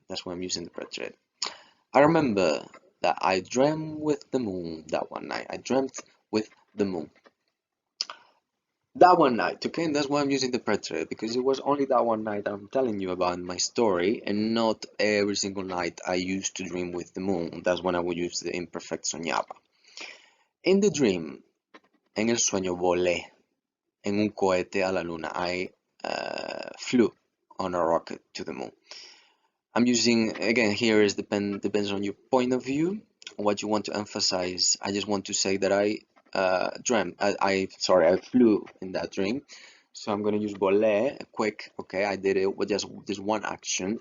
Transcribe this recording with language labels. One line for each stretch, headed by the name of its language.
English: That's why I'm using the preterite. I remember that I dreamt with the moon that one night. I dreamt with the moon. That one night, okay? And that's why I'm using the preterite, because it was only that one night I'm telling you about in my story, and not every single night I used to dream with the moon. That's when I would use the imperfect soñaba. In the dream,
Spanish: en el sueño volé en un cohete a la luna.
English: I flew on a rocket to the moon. I'm using, again, here is depends on your point of view, what you want to emphasize. I just want to say that I I flew in that dream. So I'm going to use volé, quick, okay, I did it with just this one action.